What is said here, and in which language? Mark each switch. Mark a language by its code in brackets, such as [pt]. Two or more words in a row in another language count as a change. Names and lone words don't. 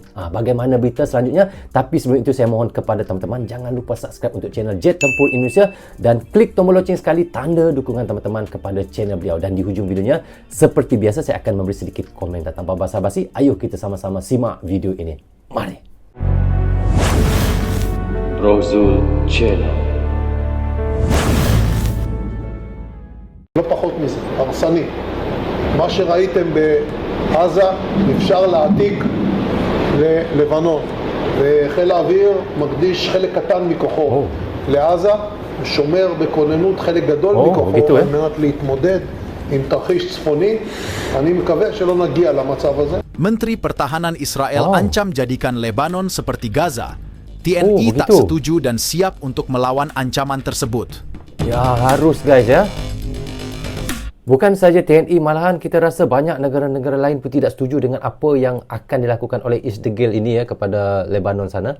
[ms] Bagaimana berita selanjutnya? Tapi sebelum itu saya mohon kepada teman-teman jangan lupa subscribe untuk channel Jet Tempur Indonesia dan klik tombol loceng sekali tanda dukungan teman-teman kepada channel beliau. Dan di hujung videonya seperti biasa saya akan memberi sedikit komentar tanpa basa-basi. Ayo kita sama-sama simak video ini. Mari. [he] רוזול צ'אנל. לא פחות מזה, הרסני. מה שראיתם בעזה אפשר להעתיק ללבנון, וחיל האוויר מקדיש חלק קטן מכוחו לעזה, שומר בכוננות חלק גדול מכוחו על מנת להתמודד עם תרחיש צפוני. אני מקווה שלא נגיע למצב הזה. [id] Menteri Pertahanan Israel ancam jadikan Lebanon seperti Gaza. TNI tak setuju dan siap untuk melawan ancaman tersebut. [ms] Ya harus guys ya. Bukan saja TNI, malahan kita rasa banyak negara-negara lain pun tidak setuju dengan apa yang akan dilakukan oleh Isdegil ini ya kepada Lebanon sana.